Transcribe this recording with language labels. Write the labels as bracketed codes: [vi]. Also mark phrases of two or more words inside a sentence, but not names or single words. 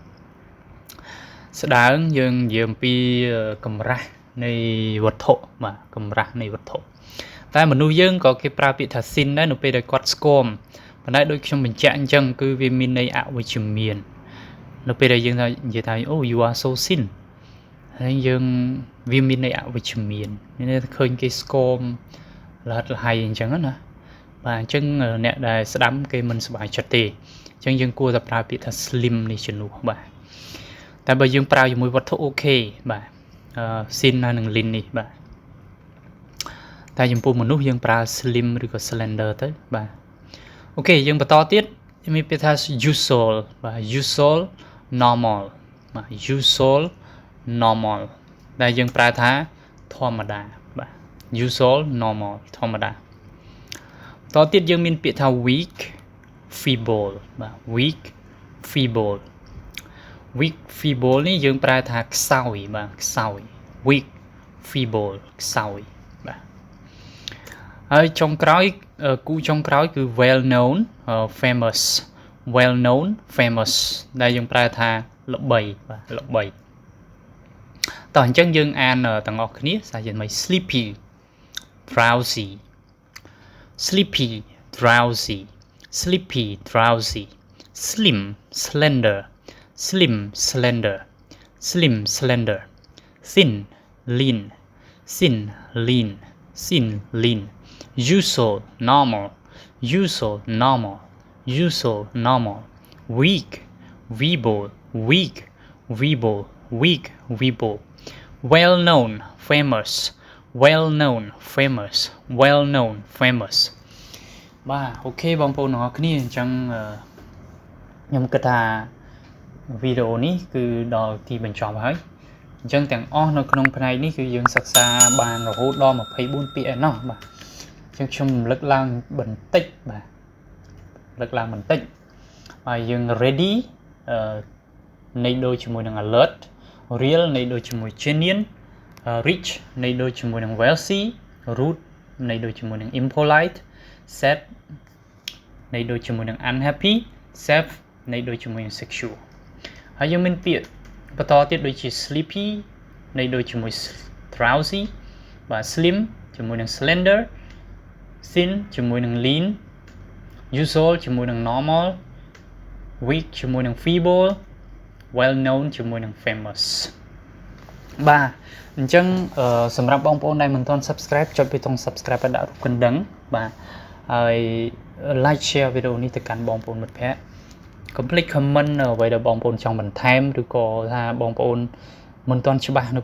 [km] យើងនិយាយអំពីកម្រាស់នៃវត្ថុបាទកម្រាស់នៃវត្ថុតែមនុស្សយើងក៏គេប្រើពាក្យថា thin ដែរនៅពេលដែលគាត់ស្គមប៉ុន្តែដូចខ្ញុំបញ្ជាក់អញ្ចឹងគឺវាមានន័យអវិជ្ជមាននៅពេលដែលយើងនិយាយថា [en] oh you are so [km] thin ហើយយើងវាមានន័យអវិជ្ជមានមានន័យថាឃើញគេស្គមលហិតលហៃអញ្ចឹងណាបាទអញ្ចឹងអ្នកដែលស្ដាំគេមិនសប្បាយចិត្តទេអញ្ចឹងយើងគួរតែប្រើពាក្យថា slim នេះជំនួសបាទតែបើយើងប្រើជាមួយវត្ថុអូខេបាទ thin ហើយនឹង lean នេះបាទតែចំពោះមនុស្សយើងប្រើ slim ឬក៏ slender ទៅបាទអូខេយើងបន្តទៀតមានពាក្យថា usual បាទ [en] usual normal [km] បាទ [en] usual normal [km] ដែលយើងប្រើថា ធម្មតាបាទ [en] usual normal [km] ធម្មតាតទៀតយើងមានពាក្យថា weak feeble បាទ [en] weak feeble weak feeble [km] នេះយើងប្រើថាខ្សោយបាទខ្សោយ [en] weak feeble [km] ខ្សោយបាទហើយចុងក្រោយគូចុងក្រោយគឺ [en] well known famous well known famous [km] ដែលយើងប្រើថាល្បីបាទល្បីតោះអញ្ចឹងយើងអានទាំងអស់គ្នាសាជាថ្មី [en] sleepy drowsy sleepy drowsy sleepy drowsy slim slender slim slender slim slender thin lean thin lean thin lean usual normal usual normal usual normal weak weeble weak weeble weak weeble well known famous well known famous well known [km] famous បាទអូខេបងប្អូនទាំងអស់គ្នាអញ្ចឹងខ្ញុំគិតថាវីដេអូនេះគឺដល់ទីបញ្ចប់ហើយអញ្ចឹងទាំងអស់នៅ ក្នុងផ្នែកនេះគឺយើងសិក្សាបានរហូតដល់24ពាក្យឯណោះបាទអញ្ចឹងខ្ញុំរំលឹកឡើងបន្តិចបាទ រំលឹកឡើងបន្តិចហើយយើង ready នៃដូចជាមួយនឹង [en] alert real [km] នៃដូច ជាមួយ [en] genuine rich [km] នៃដូចជាមួយនឹង [en] wealthy rude [km] នៃដូចជាមួយនឹង impolite sad នៃដូចជាមួយនឹង [en] unhappy safe [km] នៃដូចជាមួយនឹង secure ហើយយើងមានពាក្យបន្តទៀតដូចជា sleepy នៃដូចជាមួយ drowsy បាទ slim ជាមួយនឹង [en] slender thin [km] ជាមួយនឹង lean usual ជាមួយនឹង normal weak ជាមួយនឹង [en] feeble well known [km] ជាមួយនឹង famous បាទអញ្ចឹងសម្រាប់បងប្អូនដែលមិនទាន់ subscribe ចុចប៊ូតុង subscribe ឲ្យដាក់រូបកណ្ដឹងបាទហើយ [en] like share [km] វីដេអូនេះទៅកាន់បងប្អូនមិត្តភ័ក្តិ [en] complete comment [km] អ្វីដែលបងប្អូនចង់បន្ថែមឬក៏ថាបងប្អូនមិនទាន់ច្បាស់នៅ